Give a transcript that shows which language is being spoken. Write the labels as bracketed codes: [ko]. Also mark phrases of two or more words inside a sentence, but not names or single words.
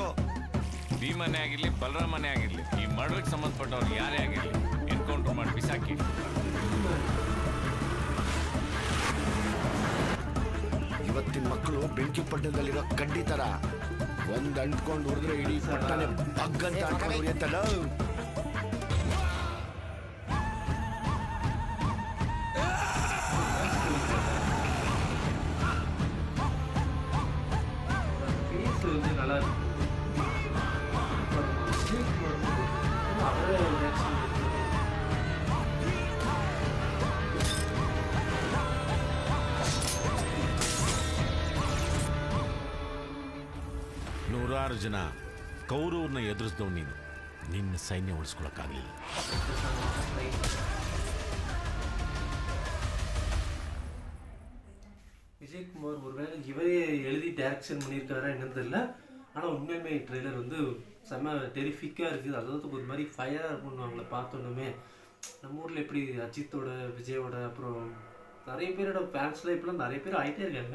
[kn] ಭೀಮನೇ ಆಗಿರ್ಲಿ, ಬಲರಾಮನೇ ಆಗಿರ್ಲಿ, ಈ ಮರ್ಡರ್ಗೆ ಸಂಬಂಧಪಟ್ಟವ್ರು ಯಾರೇ ಆಗಿರ್ಲಿ ಎನ್ಕೌಂಟರ್ ಮಾಡಿ ಬಿಸಾಕಿ. ಇವತ್ತಿನ ಮಕ್ಕಳು ಬೆಂಕಿ ಪಟ್ಟಣದಲ್ಲಿರೋ ಕಡ್ಡಿ ತರ ಒಂದ್ ಅಂಟ್ಕೊಂಡು ಹೊಡೆದ್ರೆ ಇಡೀ ಪಟ್ಟಣೆ ಬಗ್ಗಂತ ಅಂಟ್ಕೊಂಡು ಹೊಡೆಯುತ್ತಲ್ಲ. [ta] நல்லா இருக்கு. [kn] ನೂರಾರು ಜನ ಕೌರವ್ರನ್ನ ಎದುರಿಸಿದವ್ ನೀನು, ನಿನ್ನ ಸೈನ್ಯ ಉಳಿಸ್ಕೊಳಕ್ಕಾಗಲಿಲ್ಲ. [ta] விஜயகுமார் ஒருவேளை இவரே எழுதி டைரக்ஷன் பண்ணியிருக்காரா என்னன்னு தெரியல. ஆனால் உண்மையுமே ட்ரெய்லர் வந்து செம்ம டெரிஃபிக்காக இருக்குது. அதாவது ஒரு மாதிரி ஃபயராக இருக்கும்னு அவங்கள பார்த்தோன்னுமே. நம்ம ஊரில் எப்படி அஜித்தோட, விஜயோட, அப்புறம் நிறைய பேரோட ஃபேன்ஸ்லாம் இப்போலாம் நிறைய பேர் ஆகிட்டே இருக்காங்க.